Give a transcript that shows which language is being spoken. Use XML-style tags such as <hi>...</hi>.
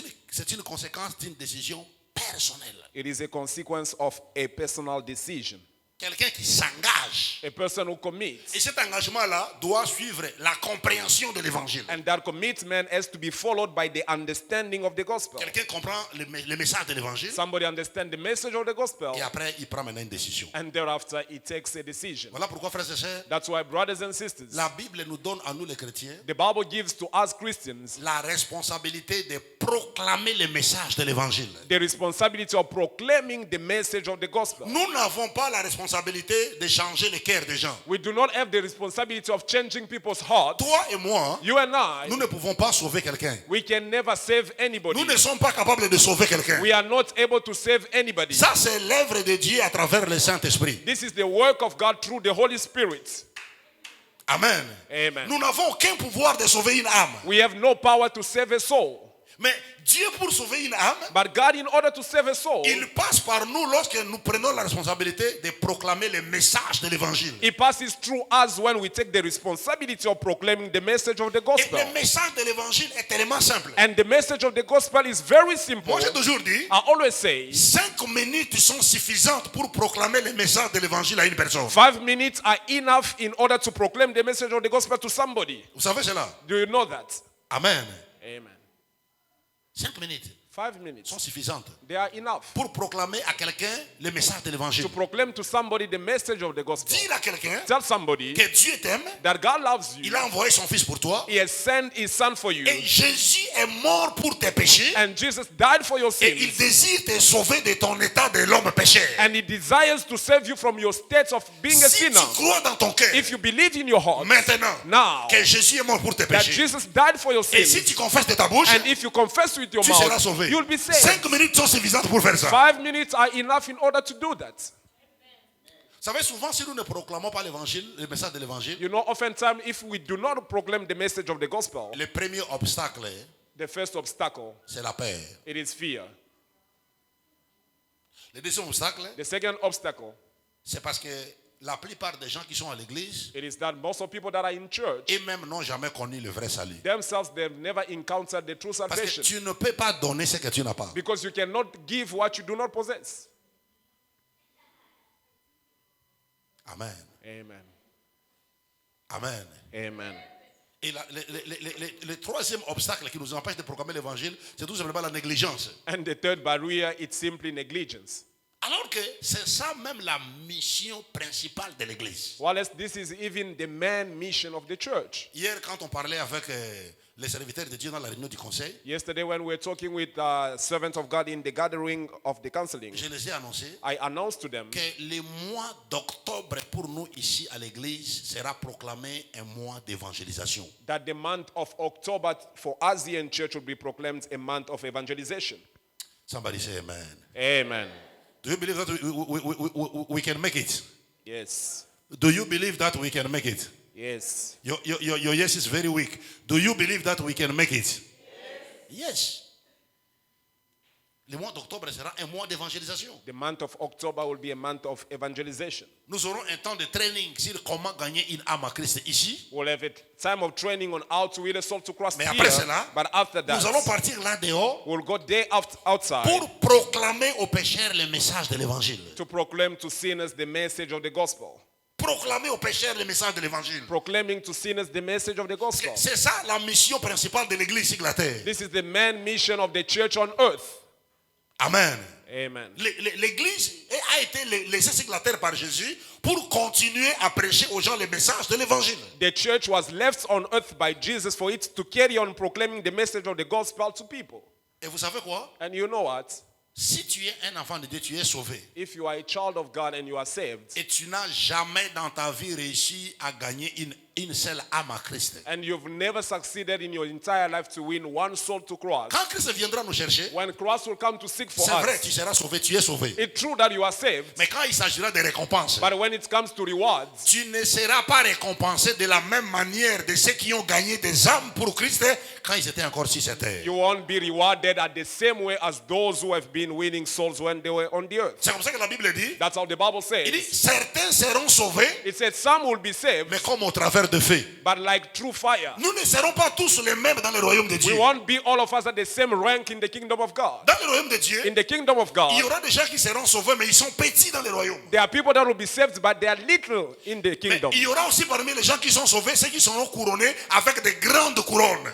<fr>c'est une conséquence d'une décision personnelle.</fr> <en>It is a consequence of a personal decision.</en> <fr>Quelqu'un qui s'engage.</fr> <en>A person who commits.</en> <fr>Et cet engagement-là doit suivre la compréhension de l'évangile.</fr> <en>And that commitment has to be followed by the understanding of the gospel.</en> <fr>Quelqu'un comprend le message de l'évangile.</fr> <en>Somebody understands the message of the gospel.</en> <fr>Et après, il prend maintenant une décision.</fr> <en>And thereafter, he takes a decision.</en> <fr>Voilà pourquoi, frères et sœurs,</fr> <en>That's why, brothers and sisters,</en> <fr>la Bible nous donne à nous les chrétiens</fr> <en>the Bible gives to us Christians</en> <fr>la responsabilité de proclamer le message de l'évangile.</fr> <en>the responsibility of proclaiming the message of the gospel.</en> <fr>Nous n'avons pas la responsabilité de changer le cœur des gens.</fr> <en>We do not have the responsibility of changing people's hearts.</en> <fr>Toi et moi,</fr> <en>You and I,</en> <fr>nous ne pouvons pas sauver quelqu'un.</fr> <en>we can never save anybody.</en> <fr>Nous ne sommes pas capables de sauver quelqu'un.</fr> <en>We are not able to save anybody.</en> <fr>Ça, c'est l'œuvre de Dieu à travers le Saint-Esprit.</fr> <en>This is the work of God through the Holy Spirit.</en> <fr>Amen.</fr> <en>Amen.</en> <fr>Nous n'avons aucun pouvoir de sauver une âme.</fr> <en>We have no power to save a soul.</en> <fr>Mais Dieu, pour sauver une âme,</fr> <en>But God, in order to save a soul,</en> <fr>il passe par nous lorsque nous prenons la responsabilité de proclamer le message de l'évangile.</fr> <en>He passes through us when we take the responsibility of proclaiming the message of the</en> <fr>Et</fr> <en>gospel.</en> <fr>le message de l'évangile est tellement simple.</fr> <en>And the message of the gospel is very simple.</en> <fr>Moi, j'ai toujours dit,</fr> <en>I always say,</en> <fr>5 minutes sont suffisantes pour proclamer le message de l'évangile à une personne.</fr> <en>5 minutes are enough in order to proclaim the message of the gospel to somebody.</en> <fr>Vous savez cela?</fr> <en>Do you know that?</en> <fr>Amen.</fr> <en>Amen.</en> <fr>5 minutes</fr> <en>5 minutes.</en> <fr>sont suffisantes</fr> <en>They are enough</en> <fr>pour proclamer à quelqu'un le message de l'évangile.</fr> <en>to proclaim to somebody the message of the gospel.</en> <fr>Dire à quelqu'un</fr> <en>Tell somebody</en> <fr>que Dieu t'aime,</fr> <en>that God loves you.</en> <fr>il a envoyé son fils pour toi,</fr> <en>He has sent his son for you.</en> <fr>et Jésus est mort pour tes péchés,</fr> <en>And Jesus died for your</en> <fr>et il</fr> <en>sins.</en> <fr>désire te sauver de ton état de l'homme pécheur.</fr> <en>And he desires to save you from your state of being a</en> <fr>Si tu</fr> <en>sinner.</en> <fr>crois dans ton cœur,</fr> <en>If you believe in your heart</en> <fr>maintenant,</fr> <en>now</en> <fr>que Jésus est mort pour tes</fr> <en>that</en> <fr>péchés,</fr> <en>Jesus died for your</en> <fr>et si</fr> <en>sins,</en> <fr>tu confesses de ta bouche,</fr> <en>and if you confess with your</en> <fr>tu seras</fr> <en>mouth,</en> <fr>sauvé.</fr> <en>you'll be saved.</en> <fr>5 minutes sont suffisantes pour faire ça.</fr> <en>5 minutes are enough in order to do that.</en> <fr>Vous savez, souvent, si nous ne proclamons pas l'évangile, le message de l'évangile,</fr> <en>You know, oftentimes, if we do not proclaim the message of the gospel,</en> <fr>le premier obstacle,</fr> <en>the first obstacle,</en> <fr>c'est la peur.</fr> <en>it is fear.</en> <fr>Le deuxième obstacle,</fr> <en>The second obstacle,</en> <fr>c'est parce que la plupart des gens qui sont à l'église,</fr> <en>it is that most of people that are in church,</en> <fr>eux-mêmes n'ont jamais connu le vrai salut.</fr> <en>themselves, they've never encountered the true</en> <fr>Parce que</fr> <en>salvation.</en> <fr>tu ne peux pas donner ce que tu n'as pas.</fr> <en>Because you cannot give what you do not possess.</en> <fr>Amen.</fr> <en>Amen.</en> <fr>Amen.</fr> <en>Amen.</en> <fr>Et le troisième obstacle qui nous empêche de proclamer l'évangile, c'est tout simplement la négligence.</fr> <en>And the third barrier, it's simply negligence.</en> <fr>Alors que c'est ça même la mission principale de l'église.</fr> <en>While this is even the main mission of the church.</en> <fr>Hier, quand on parlait avec les serviteurs de Dieu dans la réunion du conseil,</fr> <en>Yesterday when we were talking with servants of God in the gathering of the counseling,</en> <fr>je les ai annoncé</fr> <en>I announced to them</en> <fr>que le mois d'octobre pour nous ici à l'église sera proclamé un mois d'évangélisation.</fr> <en>that the month of October for us here in church will be proclaimed a month of evangelization. Somebody say amen. Amen. Do you believe that we can make it? Yes. Do you believe that we can make it? Yes. Your yes is very weak. Do you believe that we can make it? Yes.</en> <fr>Le mois d'octobre sera un mois d'évangélisation.</fr> <en>The month of October will be a month of evangelization.</en> <fr>Nous aurons un temps de training sur comment gagner une âme à Christ ici.</fr> <en>We'll have a time of training on how to win a soul to Christ</en> <fr>Mais</fr> <en>here.</en> <fr>après cela,</fr> <en>But after</en> <fr>nous allons</fr> <en>that,</en> <fr>partir là dehors</fr> <en>we'll go day outside</en> <fr>pour proclamer aux pécheurs le message de l'évangile.</fr> <en>to proclaim to sinners the message of the gospel.</en> <fr>Proclamer aux pécheurs le message de l'évangile.</fr> <en>Proclaiming to sinners the message of the gospel.</en> <fr>C'est ça la mission principale de l'église sur la terre.</fr> <en>This is the main mission of the church on earth.</en> <fr>Amen.</fr> <en>Amen.</en> <fr>L'église a été laissée sur la terre par Jésus pour continuer à prêcher aux gens le message de l'évangile.</fr> <en>The church was left on earth by Jesus for it to carry on proclaiming the message of the gospel to people.</en> <fr>Et vous savez quoi?</fr> <en>And you know what?</en> <fr>Si tu es un enfant de Dieu, tu es sauvé.</fr> <en>If you are a child of God and you are saved,</en> <fr>Et tu n'as jamais dans ta vie réussi à gagner une seule âme à Christ.</fr> <en>and you've never succeeded in your entire life to win one soul to Christ,</en> <fr>Quand Christ viendra nous chercher,</fr> <en>when Christ will come to seek for</en> <fr>c'est vrai,</fr> <en>us,</en> <fr>tu seras sauvé, tu es sauvé.</fr> <en>it's true that you are saved,</en> <fr>Mais quand il s'agira des récompenses,</fr> <en>but when it comes to rewards,</en> <fr>tu ne seras pas récompensé de la même manière de ceux qui ont gagné des âmes pour Christ quand ils étaient encore sur cette terre.</fr> <en>you won't be rewarded at the same way as those who have been winning souls when they were on the earth.</en> <fr>C'est comme ça que la Bible dit.</fr> <en>That's how the Bible</en> <fr>Il dit,</fr> <en>says.</en> <fr>certains seront sauvés,</fr> <en>It said some will be saved,</en> <fr>mais comme au travers fer de feu.</fr> <en>but like true fire.</en> <fr>Nous ne serons pas tous les mêmes dans le royaume de</fr> <en>We</en> <fr>Dieu.</fr> <en>won't be all of us at the same rank in the kingdom of God.</en> <fr>Dans le royaume de Dieu,</fr> <en>In the kingdom of</en> <fr>il y</fr> <en>God,</en> <fr>aura des gens qui seront sauvés, mais ils sont petits dans le royaume.</fr> <en>there are people that will be saved, but they are little in the</en> <fr>Mais</fr> <en>kingdom.</en> <fr>il y aura aussi parmi les gens qui sont sauvés, ceux qui seront couronnés avec des grandes couronnes.</fr>